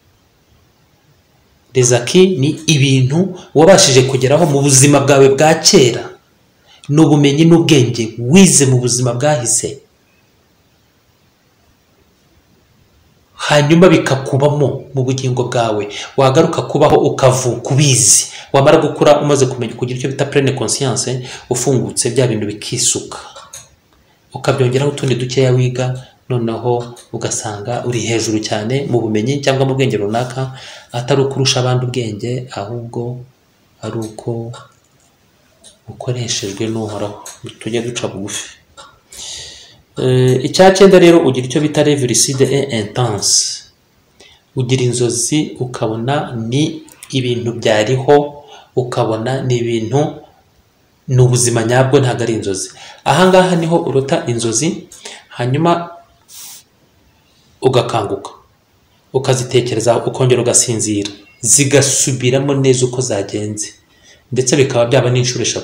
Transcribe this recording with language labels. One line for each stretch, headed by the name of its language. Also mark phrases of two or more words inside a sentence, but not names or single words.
Kinyarwanda: Rezaki ni ibintu wabashije kugeraho mu buzima bwawe bwa kera, n'ubumenyi n'ubwenge wize mu buzima bwahise, hanyuma bikakubamo mu bugingo bwawe, wagaruka kubaho ukavuka ubizi. Wamara gukura umaze kumenya kugira icyo bita
French: pleine conscience,
Kinyarwanda: ufungutse bya bintu bikisuka, ukabyongeraho utundi dukeya wiga, noneho ugasanga uri hejuru cyane mu bumenyi cyangwa mu bwenge runaka, atari ukurusha abandi ubwenge, ahubwo ari uko ukoreshejwe n'uhoraho. Tujye duca bugufi. Icya 9 rero ugira icyo bita
French: rêve lucide et intense.
Kinyarwanda: Ugira inzozi ukabona ni ibintu byariho, ukabona ni ibintu ni ubuzima nyabwo, ntabwo ari inzozi. Ahangaha niho urota inzozi hanyuma ugakanguka ukazitekerezaho ukongera ugasinzira zigasubiramo neza uko zagenze, ndetse bikaba byaba n'inshuro 3.